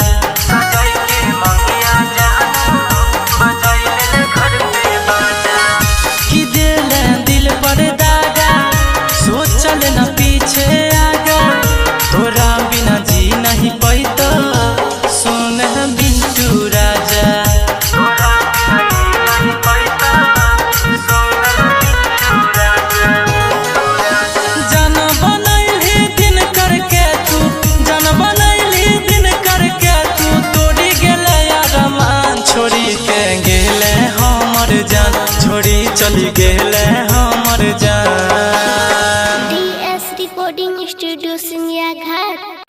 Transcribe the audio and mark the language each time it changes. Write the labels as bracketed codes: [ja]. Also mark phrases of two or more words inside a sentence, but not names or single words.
[mai] सोचल न पीछे आगा तोरा बिना जी नहीं पैतो सुन बिट्टू राजा जन बनैली दिन करके तू जन बनैली दिन करके तू तोड़ी गेले अरमान छोड़ी के गेले हमर जान छोड़ी चली गेले हमर जान [en] recording studio सिंगिया घाट